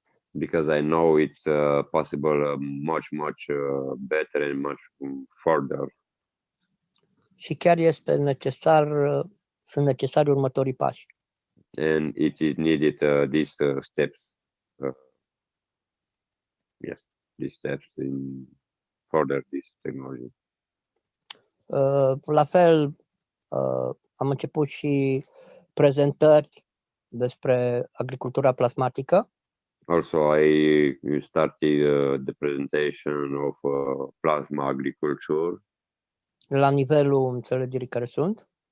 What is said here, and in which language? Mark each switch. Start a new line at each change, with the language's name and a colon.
English: Because I know it's possible much better and much further.
Romanian: Și chiar este necesar, sunt necesari următorii pași.
English: And it is needed these steps. Yes, these steps in further this technology.
Romanian: La fel, am început și prezentări despre agricultura plasmatică.
English: Also, I started the presentation of plasma agriculture.
Romanian: La nivelul înțelegerii care sunt.